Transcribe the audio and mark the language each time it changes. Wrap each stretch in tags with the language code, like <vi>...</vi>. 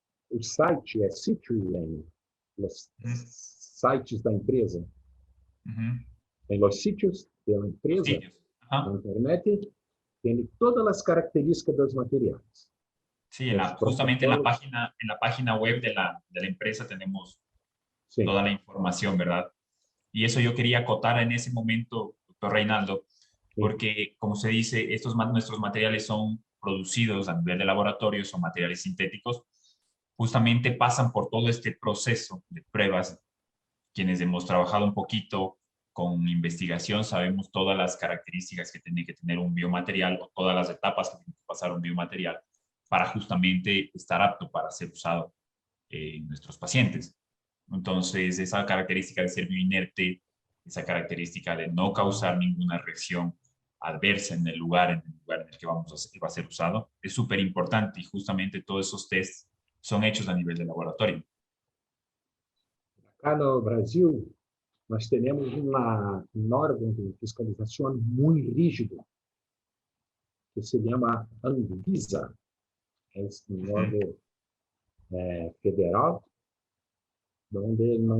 <pt>O site é Citrulline, os sites da empresa. Em los sítios da empresa, na internet, tem todas as características dos materiais.</pt> <es>Sí, justamente en la página web de la empresa tenemos toda la información, ¿verdad? Y eso yo quería acotar en ese momento, doctor Reinaldo, porque, como se dice, nuestros materiales son producidos a nivel de laboratorio, son materiales sintéticos, justamente pasan por todo este proceso de pruebas. Quienes hemos trabajado un poquito con investigación sabemos todas las características que tiene que tener un biomaterial o todas las etapas que tiene que pasar un biomaterial para justamente estar apto para ser usado en nuestros pacientes. Entonces, esa característica de ser bioinerte, esa característica de no causar ninguna reacción adversa en el lugar en el que va a ser usado, es súper importante y justamente todos esos tests son hechos a nivel de laboratorio.</es> <pt>Acá no Brasil, nós temos um órgão de fiscalização muito rígido, que se chama Anvisa, é um órgão federal, onde</pt>